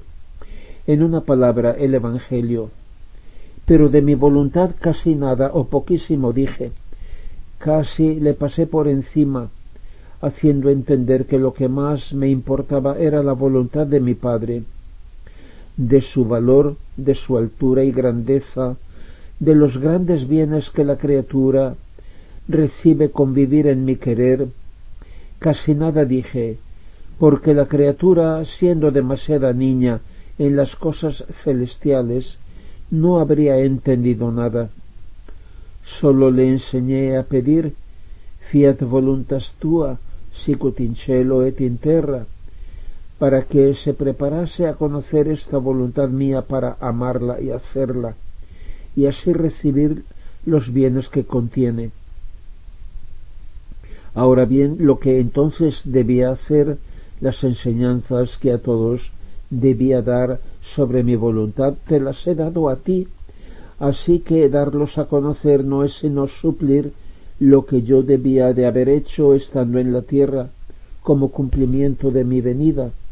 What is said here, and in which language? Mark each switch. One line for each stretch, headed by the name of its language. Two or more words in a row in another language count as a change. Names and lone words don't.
Spanish: En una palabra, el Evangelio. Pero de mi voluntad casi nada o poquísimo dije, casi le pasé por encima, haciendo entender que lo que más me importaba era la voluntad de mi Padre, de su valor, de su altura y grandeza, de los grandes bienes que la criatura recibe con vivir en mi querer. Casi nada dije, porque la criatura, siendo demasiada niña en las cosas celestiales, no habría entendido nada. Solo le enseñé a pedir
Latin: fiat voluntas tua, sicut in cielo et in terra,
Spanish: para que se preparase a conocer esta voluntad mía para amarla y hacerla, y así recibir los bienes que contiene. Ahora bien, lo que entonces debía hacer, las enseñanzas que a todos debía dar sobre mi voluntad, te las he dado a ti, así que darlos a conocer no es sino suplir lo que yo debía de haber hecho estando en la tierra, como cumplimiento de mi venida.